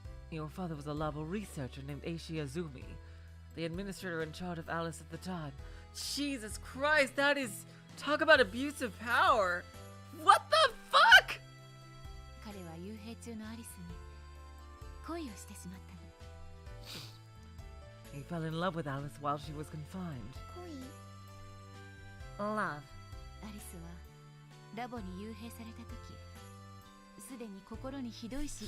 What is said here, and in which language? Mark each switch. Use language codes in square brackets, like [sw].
[en] Your father was a labo researcher named Eishi Azumi, the administrator in charge of Alice at the time. Jesus Christ, that is... Talk about abuse of power. What the fuck? [ja] 彼は幽閉中のアリスに恋をしてしまったの。 [en] He fell in love with Alice while she was confined. [ja] 恋？ [en] Love. [ja] アリスはラボに幽閉された時、すでに心にひどい疾